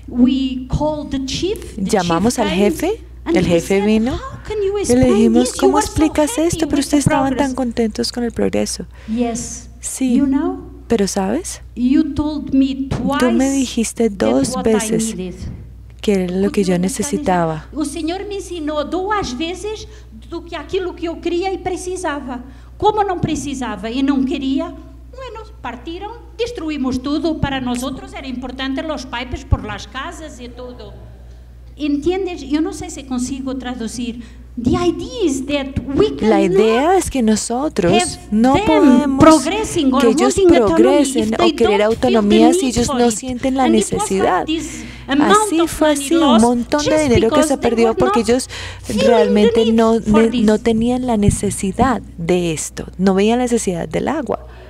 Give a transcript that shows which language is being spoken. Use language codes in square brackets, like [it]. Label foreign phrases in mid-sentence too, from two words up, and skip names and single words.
[es] Llamamos al jefe, el jefe vino y le dijimos, ¿cómo explicas esto? Pero ustedes estaban tan contentos con el progreso. Sí, pero ¿sabes? Tú me dijiste 2 veces que era lo que yo necesitaba. [pt] O Señor me ensinou 2 veces do que aquilo que eu queria e precisava. Como não precisava e não queria, bueno, partiram, destruímos tudo. [es] Para nosotros era importante los pipes por las casas [pt] e tudo. [es] ¿Entiendes? Yo no sé si consigo traducir. La idea es que nosotros no podemos que ellos progresen o querer autonomía si ellos no sienten la necesidad. Así fue así, un montón de dinero que se perdió porque ellos realmente no tenían la necesidad de esto, no veían la necesidad del agua.